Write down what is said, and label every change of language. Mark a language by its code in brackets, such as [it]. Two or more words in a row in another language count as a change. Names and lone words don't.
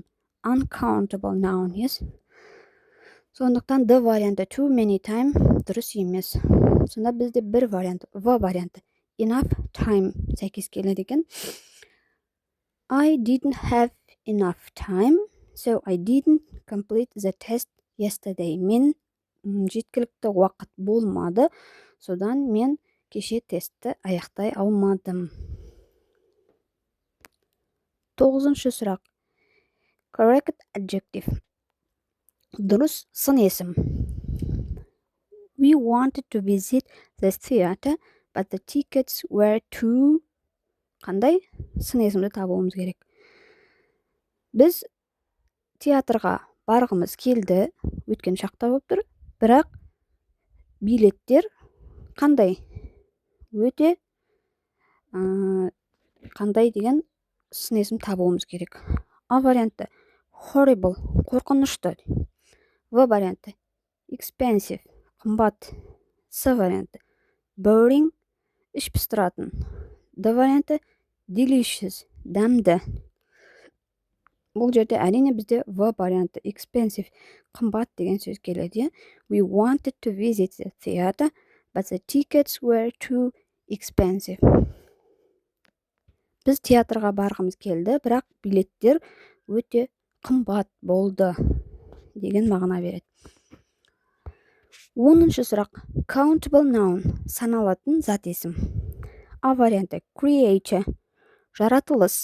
[en] Uncountable noun, yes. [kk] Сондықтан Д варианты [en] too many time [kk] дұрыс емес. Сонда бізде бір вариант, В варианты [en] enough time [kk] сәйкес келеді екен. [en] I didn't have enough time, so I didn't complete the test yesterday. [kk] Мен жеткілікті уақыт болмады, содан мен кеше тестті аяқтай алмадым. 9-ші сұрақ. [en] Correct adjective. [kk] Дұрыс сын есім. [en] We wanted to visit the theater, but the tickets were too... [kk] Қандай? Сын есімді табуымыз керек. Біз театрға барғымыз келді, өткен шақта болып тұр, бірақ билеттер қандай? Өте қандай деген сын есім табуымыз керек. А варианты horrible, қорқынышты. В варианты expensive, қымбат. С варианты boring, іш пыстыратын. Д варианты delicious, дәмді. Бұл жерде әрине бізде В варианты expensive, қымбат деген сөз келеді. [en] We wanted to visit the theater, but the tickets were too expensive. [kk] Біз театрға барғымыз келді, бірақ билеттер өте қымбат болды деген мағына береді. 10-ші сұрақ. [en] Countable noun, [kk] саналатын зат есім. А варианты creature, жаратылыс.